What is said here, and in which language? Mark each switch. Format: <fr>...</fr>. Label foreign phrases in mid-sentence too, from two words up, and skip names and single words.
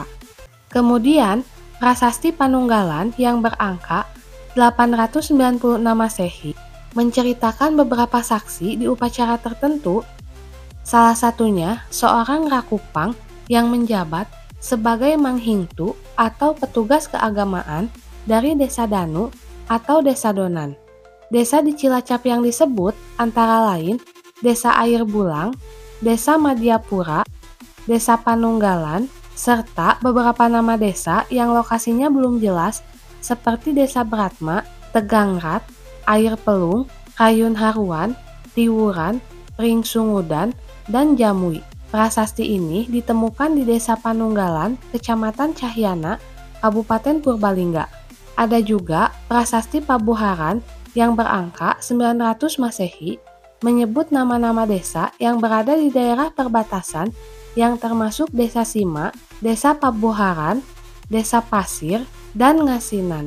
<id>Kemudian, prasasti Panunggalan yang berangka 896 Masehi menceritakan beberapa saksi di upacara tertentu, salah satunya seorang Rakupang yang menjabat sebagai Manghingtu atau petugas keagamaan dari Desa Danu atau Desa Donan. Desa di Cilacap yang disebut antara lain Desa Air Bulang, Desa Madiapura, Desa Panunggalan, serta beberapa nama desa yang lokasinya belum jelas seperti Desa Bratma, Tegangrat, Air Pelung, Kayun Haruan, Tiwuran, Pring Sungudan, dan Jamui. Prasasti ini ditemukan di Desa Panunggalan, Kecamatan Cahyana, Kabupaten Purbalingga. Ada juga prasasti Pabuharan yang berangka 900 Masehi menyebut nama-nama desa yang berada di daerah perbatasan yang termasuk Desa Sima, Desa Pabuharan, Desa Pasir, dan Ngasinan.</id>